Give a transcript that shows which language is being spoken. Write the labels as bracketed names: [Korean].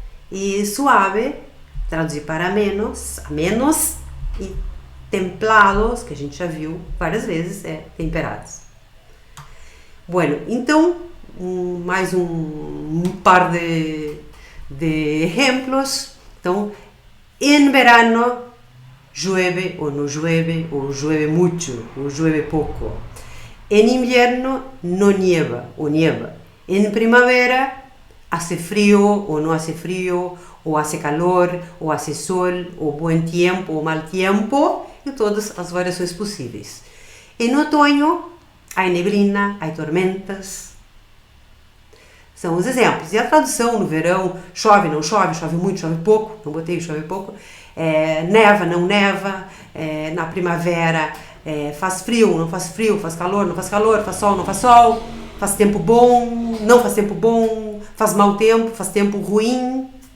[Portuguese] E suave, traduzir para menos, e templados, que a gente já viu várias vezes, é temperados. Bueno, então, mais um par de exemplos. [Spanish] Então, en verano llueve o no llueve, o llueve mucho, o llueve poco. En invierno no nieva o nieva. En primavera hace frío o no hace frío, o hace calor, o hace sol, o buen tiempo o mal tiempo, [Portuguese] e todas as variações possíveis. [Spanish] En otoño há neblina, há tormentas. [Portuguese] São os exemplos. E a tradução no verão, chove, não chove, chove muito, chove pouco, não botei chove pouco, neva, não neva, na primavera faz frio, não faz frio, faz calor, não faz calor, faz sol, não faz sol, faz tempo bom, não faz tempo bom, faz mau tempo, faz tempo ruim.